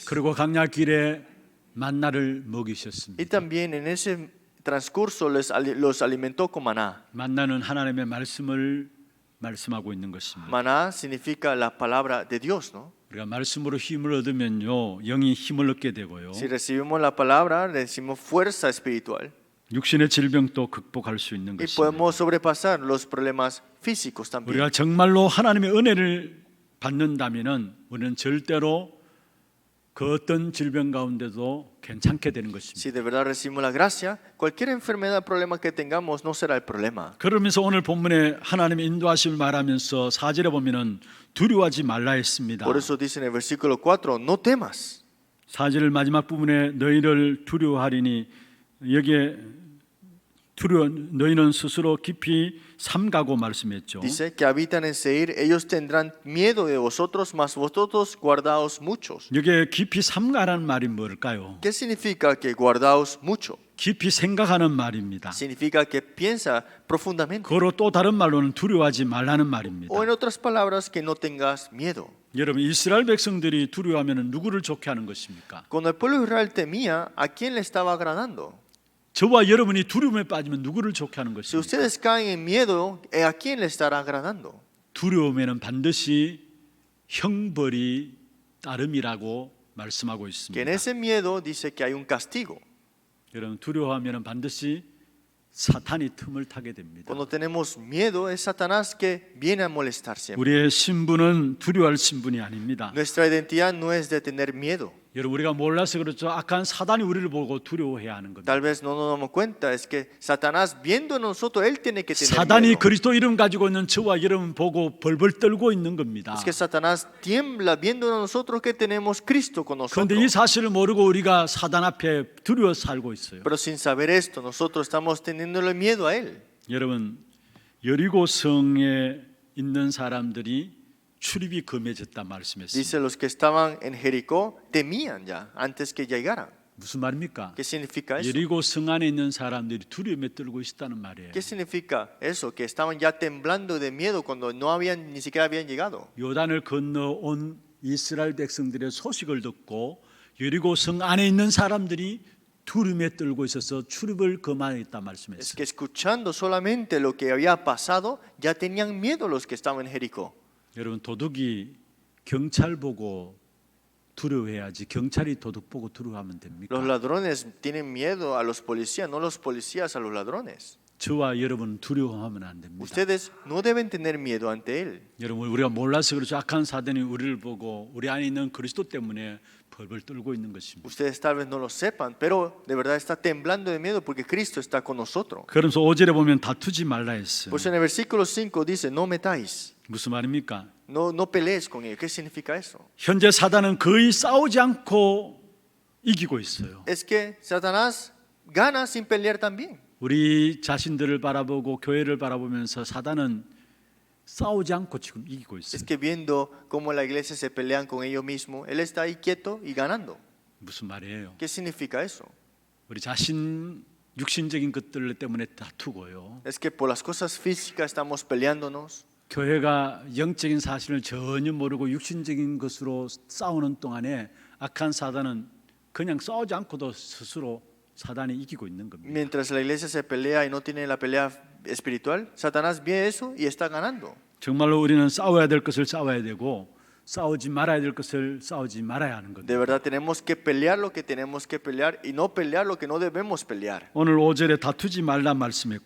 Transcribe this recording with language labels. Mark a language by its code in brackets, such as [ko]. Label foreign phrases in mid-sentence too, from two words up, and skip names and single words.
[ko] 그리고 강야 길에 만나를 먹이셨습니다. [es] Y también en ese transcurso los alimentó con maná. [ko] 만나는 하나님의 말씀을 말씀하고 있는 것입니다. [es] Maná significa la palabra de Dios, ¿no? [ko] 우리가 말씀으로 힘을 얻으면요, 영이 힘을 얻게 되고요, [es] Si recibimos la palabra, recibimos fuerza espiritual [ko] 육신의 질병도 극복할 수 있는 [es] y [ko] 것입니다. [es] podemos sobrepasar los problemas físicos también. [ko] 우리가 정말로 하나님의 은혜를 받는다면은 우리는 절대로 그 어떤 질병 가운데도 괜찮게 되는 것입니다. [es] Si de verdad recibimos la gracia, cualquier enfermedad, problema que tengamos no será el problema. [ko] 그러면서 오늘 본문에 하나님의 인도하심을 말하면서 4절에 보면은 두려워하지 말라 했습니다. [es] Por eso dice en el versículo 4, no temas. [ko] 4절 마지막 부분에 너희를 두려워하리니 여기에 너희는 스스로 깊이 삼가고 말씀했죠. [es] Dice que habitan en Seir, ellos tendrán miedo de vosotros, mas vosotros guardaos muchos. [ko] 여기에 깊이 삼가라는 말이 뭘까요? [es] ¿Qué significa que guardaos mucho? [ko] 깊이 생각하는 말입니다. [es] significa que piensa profundamente. [ko] 그로 또 다른 말로는 두려워하지 말라는 말입니다. [es] O en otras palabras, que no tengas miedo. [ko] 여러분, 이스라엘 백성들이 두려워하면 누구를 좋게 하는 것입니까? [es] Cuando el pueblo de Israel temía, ¿a quién le estaba agradando? [ko] 저와 여러분이 두려움에 빠지면 누구를 좋게 하는 [es] Si [ko] 것입니까? [es] ustedes caen en miedo, ¿a quién le estará agradando? [ko] 두려움에는 반드시 형벌이 따름이라고 말씀하고 [es] Que en [ko] 있습니다. [es] ese miedo dice que hay un castigo. [ko] 여러분, 두려워하면 반드시 사탄이 틈을 타게 됩니다. [es] Cuando tenemos miedo, es Satanás que viene a molestar siempre. [ko] 우리의 신분은 두려워할 신분이 아닙니다. [es] Nuestra identidad no es de tener miedo. [ko] 여러분, 우리가 몰라서 그렇죠. 악한 사단이 우리를 보고 두려워해야 하는 겁니다. [es] Tal vez no nos damos cuenta, es que Satanás viendo en nosotros, él tiene que tener [ko] 사단이 [es] miedo. [ko] 그리스도 이름 가지고 있는 저와 여러분 보고 벌벌 떨고 있는 겁니다. [es] Es que Satanás tiembla viendo en nosotros que tenemos Cristo con [ko] 그런데 [es] nosotros. [ko] 이 사실을 모르고 우리가 사단 앞에 두려워 살고 있어요. [es] Pero sin saber esto, nosotros estamos teniéndole miedo a él. [ko] 여러분, 여리고 성에 있는 사람들이 출입이 금해졌다 말씀했습니다. [es] Dice, los que estaban en Jericó temían ya antes que llegaran. [ko] 무슨 말입니까? [es] ¿Qué significa eso? [ko] 여리고 성 안에 있는 사람들이 두려움에 떨고 있다는 말이에요. [es] ¿Qué significa eso? Que estaban ya temblando de miedo cuando no habían ni siquiera habían llegado. [ko] 요단을 건너온 이스라엘 백성들의 소식을 듣고 여리고 성 안에 있는 사람들이 두려움에 떨고 있어서 출입을 금하였다 [es] Es [ko] 말씀했어요. [es] que escuchando solamente lo que había pasado, ya tenían miedo los que estaban en Jericó. [ko] 여러분, 도둑이 경찰 보고 두려워해야지 경찰이 도둑 보고 두려워하면 됩니까? [es] Los ladrones tienen miedo a los policías, no los policías a los ladrones. [ko] 저와 여러분 두려워하면 안 됩니다. [es] Ustedes no deben tener miedo ante él. [ko] 여러분, 우리가 몰라서 그렇죠. 악한 사단이 우리를 보고 우리 안에 있는 그리스도 때문에 벌벌 떨고 있는 것입니다. [es] Ustedes tal vez no lo sepan, pero de verdad está temblando de miedo porque Cristo está con nosotros. [ko] 그러면서 5절에 보면 다투지 말라 했어요. [es] Pues en el versículo 5 dice, no metáis, [ko] 무슨 말입니까? [es] no pelees con ellos. ¿Qué significa eso? [ko] 현재 사단은 거의 싸우지 않고 이기고 있어요. [es] Es que Satanás gana sin pelear también. [ko] 우리 자신들을 바라보고 교회를 바라보면서 사단은 싸우지 않고 지금 이기고 있어요. [es] Es que viendo cómo la iglesia se pelean con ellos mismos, él está ahí quieto y ganando. [ko] 무슨 말이에요? [es] ¿Qué significa eso? [ko] 우리 자신 육신적인 것들 때문에 다투고요. [es] Es que por las cosas físicas estamos peleándonos. [ko] 교회가 영적인 사실을 전혀 모르고 육신적인 것으로 싸우는 동안에 악한 사단은 그냥 싸우지 않고도 스스로 사단이 이기고 있는 겁니다. [es] Mientras la iglesia se pelea y no tiene la pelea espiritual, Satanás ve eso y está ganando. [ko] 정말로 우리는 싸워야 될 것을 싸워야 되고 싸우지 말아야 될 것을 싸우지 말아야 하는 겁니다. [es] De verdad tenemos que pelear lo que tenemos que pelear y no pelear lo que no debemos pelear. [ko] 오늘 5절에 다투지 말라 말씀했고요.